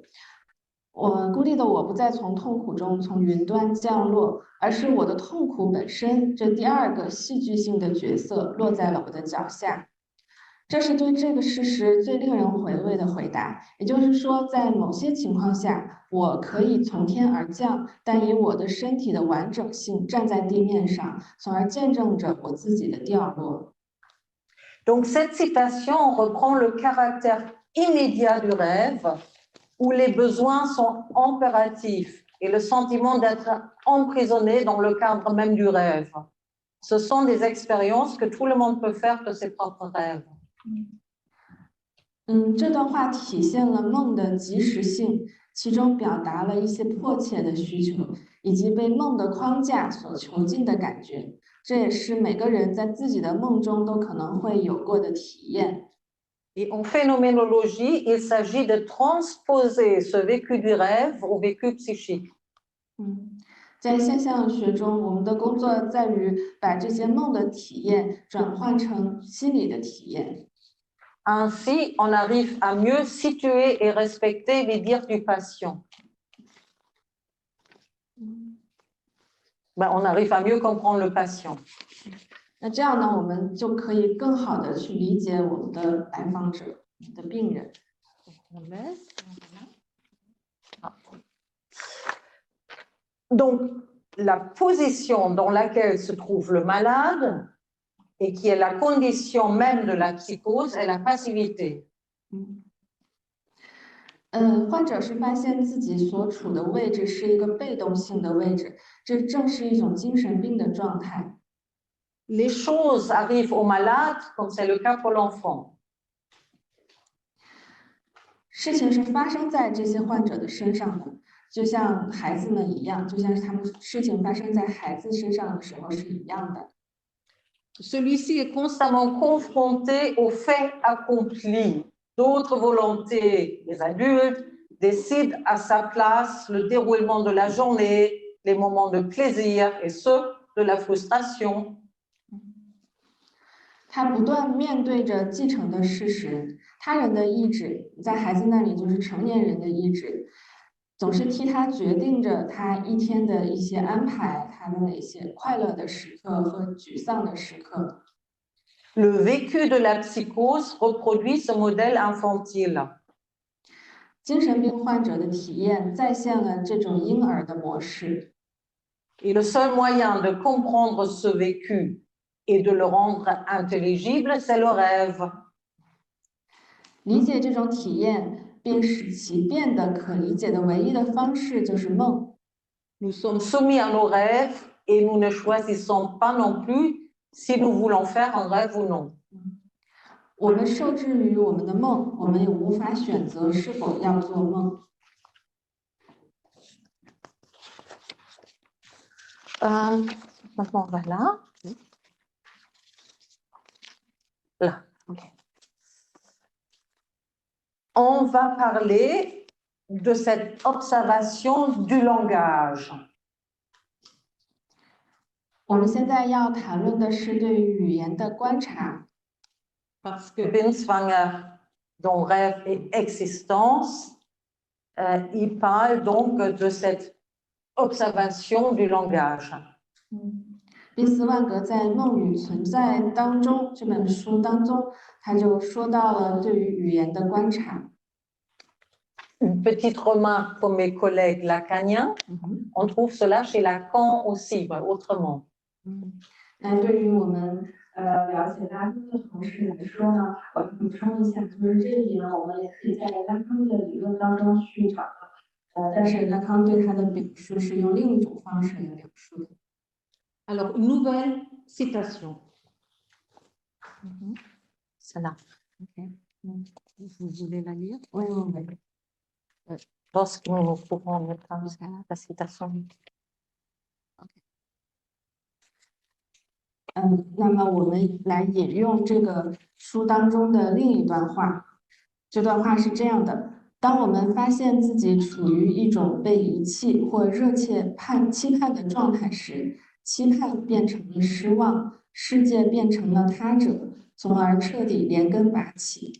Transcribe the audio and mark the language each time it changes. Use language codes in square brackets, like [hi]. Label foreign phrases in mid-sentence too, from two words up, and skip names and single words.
[zh] 孤立的我不再从痛苦中从云端降落，而是我的痛苦本身这第二个戏剧性的角色落在了我的脚下。这是对这个事实最令人回味的回答。也就是说，在某些情况下，我可以从天而降，但以我的身体的完整性站在地面上，从而见证着我自己的掉落。 [fr] Donc cette citation reprend le caractère immédiat du rêve où les besoins sont impératifs et le sentiment d'être emprisonné dans le cadre même du rêve. Ce sont des expériences que tout le monde peut faire de ses propres rêves. [zh] 这段话体现了梦的及时性，其中表达了一些迫切的需求，以及被梦的框架所囚禁的感觉。这也是每个人在自己的梦中都可能会有过的体验。 [fr] Et en phénoménologie, il s'agit de transposer ce vécu du rêve au vécu psychique. [zh] 在现象学中，我们的工作在于把这些梦的体验转换成心理的体验。 [fr] Ainsi, on arrive à mieux situer et respecter les dires du patient. On arrive à mieux comprendre le patient. [zh] 那这样呢，我们就可以更好的去理解我们的来访者、我们的病人。 [fr] Donc, la position dans laquelle se trouve le malade et qui est la condition même de la psychose est la passivité. [zh] 患者是发现自己所处的位置是一个被动性的位置，这正是一种精神病的状态。 [fr] Les choses arrivent au malade comme c'est le cas pour l'enfant. [zh] 事情是发生在这些患者的身上的，就像孩子们一样，就像是他们事情发生在孩子身上的时候是一样的。 [fr] Celui-ci est constamment confronté aux faits accomplis. D'autres volontés, les adultes, décident à sa place le déroulement de la journée, les moments de plaisir et ceux de la frustration. [zh] 他不断面对着继承的事实，他人的意志在孩子那里就是成年人的意志，总是替他决定着他一天的一些安排，他的哪些快乐的时刻和沮丧的时刻。 [fr] Le vécu de la psychose reproduit ce modèle infantile. [zh] 精神病患者的体验再现了这种婴儿的模式。 [fr] Et le seul moyen de comprendre ce vécu et de le rendre intelligible, c'est le rêve. [zh] 理解这种体验，并使其变得可理解的唯一的方式就是梦。 [fr] Nous sommes soumis à nos rêves et nous ne choisissons pas non plus si nous voulons faire un rêve ou non. [zh] 我们受制于我们的梦，我们也无法选择是否要做梦。 [fr] Maintenant, on va là. Là, ok. On va parler de cette observation du langage. [zh] 我们现在要谈论的是对于语言的观察。 [fr] Parce que Binswanger, dont rêve et existence, il parle donc de cette observation du langage. [zh] 宾斯万格在《梦与存在》当中这本书当中，他就说到了对于语言的观察。 [fr] Une petite remarque pour mes collègues lacaniens, on trouve cela chez Lacan aussi, autrement. [zh] 那对于我们了解拉康的同事来说呢，我补充一下，就是这里呢，我们也可以在拉康的理论当中去找到，但是拉康对他的表述是用另一种方式来表述的。 [fr] Alors, une nouvelle citation. Celle-là. Ok. Vous voulez la lire? Oui, oui, oui. Lorsque nous pourrons mettre Jusqu'à là. la citation. [zh] 那么我们来引用这个书当中的另一段话。这段话是这样的：当我们发现自己处于一种被遗弃或热切期盼的状态时，期盼变成了失望，世界变成了他者，从而彻底连根拔起。